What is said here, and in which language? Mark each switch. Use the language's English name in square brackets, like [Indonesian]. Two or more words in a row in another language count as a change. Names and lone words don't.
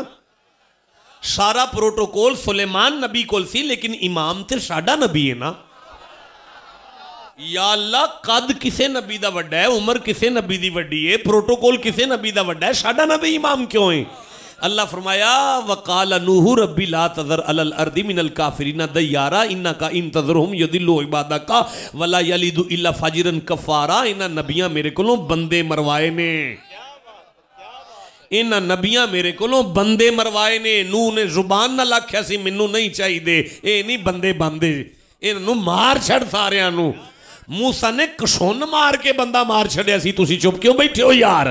[Punjabi] سارا پروٹوکول سلیمان نبی کول سی لیکن امام تے ساڈا نبی ہے نا. یا اللہ قد کسے نبی دا وڈا ہے، عمر کسے نبی دی وڈی ہے، پروٹوکول کسے نبی دا وڈا ہے، ساڈا نبی امام کیوں ہے? [Arabic] الله فرمايا وقال نوح رب لا تذر على الأرض من الكافرين ديارا إنك إن تذرهم يضلوا عبادك ولا يلدوا إلا فاجرا كفارا. [Punjabi] انہاں نبیاں میرے کولوں بندے مروائے نے، انہاں نبیاں میرے کولوں بندے مروائے نے. نوح نے زبان نال آکھیا سی مینوں نہیں چاہیے، یہ نہیں بندے بندے، انہاں مار چھڈ ساریاں نوں. موسیٰ نے کشن مار کے بندہ مار چھڈیا سی، تسی چپ کیوں بیٹھے ہو یار?